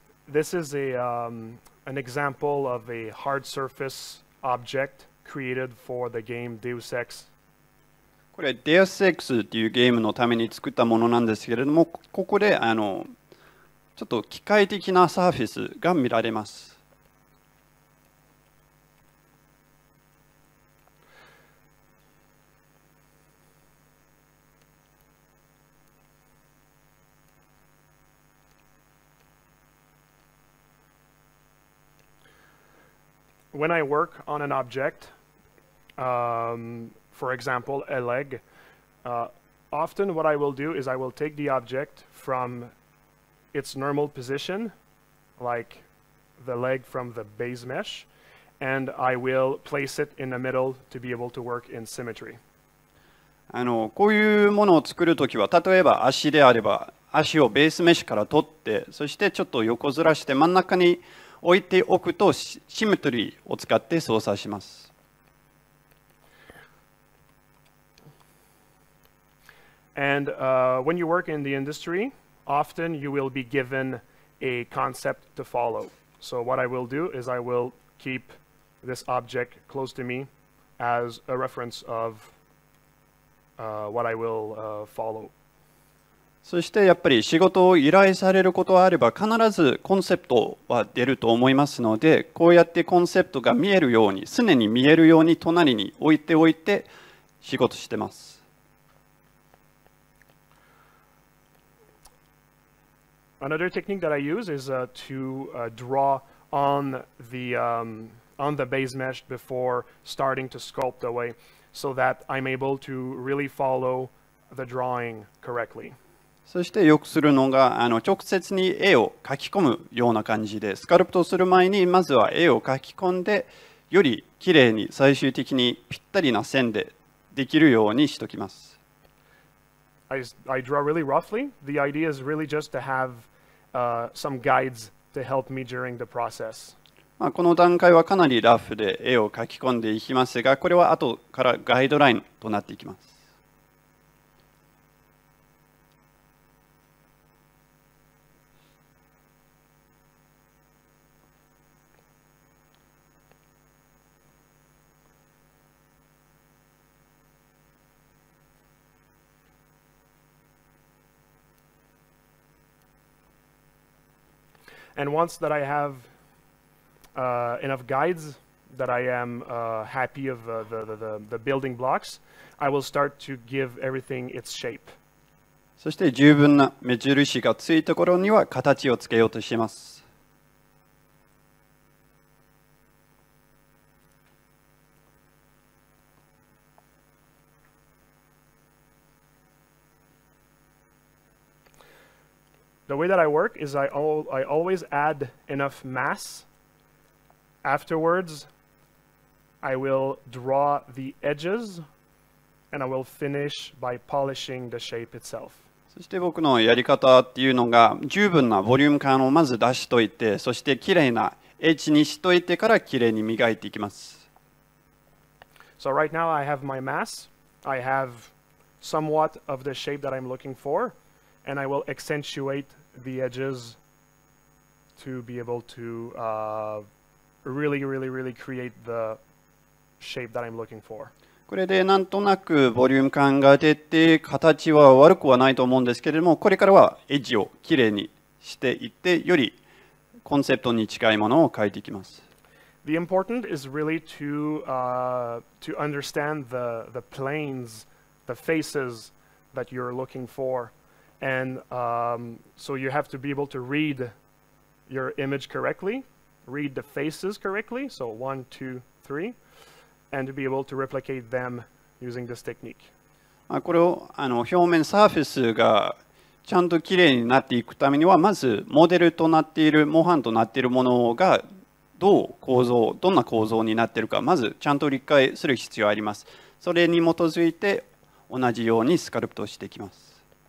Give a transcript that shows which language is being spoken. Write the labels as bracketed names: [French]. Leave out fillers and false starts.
[English] This is an example of a hard surface object created for the game Deus Ex. [Japanese] これ Deus Ex っていうゲームのために作ったものなんですけれども、ここでちょっと機械的なサーフェスが見られます。 [English] When I work on an object, for example, a leg, often what I will do is I will take the object from its normal position, like the leg from the base mesh, and I will place it in the middle to be able to work in symmetry. [Japanese] こういうものを作るときは、例えば足であれば、足をベースメッシュから取って、そしてちょっと横ずらして真ん中に置いておくとシメトリーを使って操作します。 [English] And when you work in the industry, often you will be given a concept to follow. So what I will do is I will keep this object close to me as a reference of what I will follow. [Japanese] そしてやっぱり仕事を依頼されることがあれば必ずコンセプトは出ると思いますので、こうやってコンセプトが見えるように、常に見えるように隣に置いておいて仕事してます。 [English] Another technique that I use is to draw on the base mesh before starting to sculpt away, so that I'm able to really follow the drawing correctly. [Japanese] そしてよくするのが直接に絵を描き込むような感じで、スカルプトする前にまずは絵を描き込んで、よりきれいに最終的にぴったりな線でできるようにしておきます。 [English] I draw really roughly. The idea is really just to have some guides to help me during the process. [Japanese] この段階はかなりラフで絵を描き込んでいきますが、これは後からガイドラインとなっていきます。 [English] And once that I have enough guides that I am happy of the building blocks, I will start to give everything its shape. [Japanese] そして十分な目印がついた頃には形をつけようとします。 [English] The way that I work is I always add enough mass. Afterwards, I will draw the edges, and I will finish by polishing the shape itself. [Japanese] そして僕のやり方っていうのが、十分なボリューム感をまず出しといて、そしてきれいなエッジにしといてからきれいに磨いていきます。 [English] So right now I have my mass. I have somewhat of the shape that I'm looking for, and I will accentuate the edges to be able to really create the shape that I'm looking for. [Japanese] これでなんとなくボリューム感が出て、形は悪くはないと思うんですけれども、これからはエッジをきれいにしていって、よりコンセプトに近いものを描いていきます。 [English] The important is really to understand the planes, the faces that you're looking for, and so you have to be able to read your image correctly, read the faces correctly. So 1, 2, 3, and to be able to replicate them using this technique. [Japanese] これを表面サーフェスがちゃんときれいになっていくためには、まずモデルとなっている、模範となっているものがどんな構造になっているか、まずちゃんと理解する必要があります。それに基づいて同じようにスカルプトしていきます。